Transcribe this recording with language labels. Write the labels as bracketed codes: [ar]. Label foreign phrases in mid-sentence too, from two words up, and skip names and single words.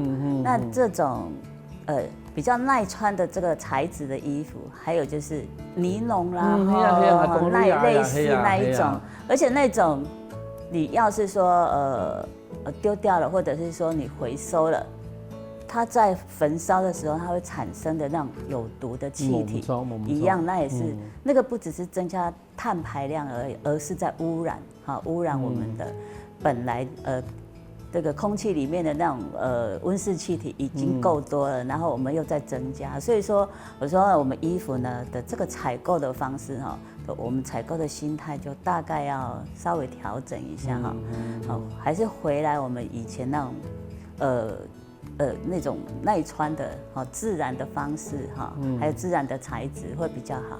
[zh] 那這種比較耐穿的這個材質的衣服，還有就是尼龍啦，類似那一種，而且那種你要是說丟掉了，或者是說你回收了，它在焚燒的時候，它會產生的那種有毒的氣體一樣，那也是那個不只是增加碳排量而已，而是在污染，污染我們的本來這個空氣裡面的那種溫室氣體已經夠多了，然後我們又在增加，所以說我說我們衣服呢的這個採購的方式哈，我們採購的心態就大概要稍微調整一下哈，好，還是回來我們以前那種那種耐穿的自然的方式哈，還有自然的材質會比較好。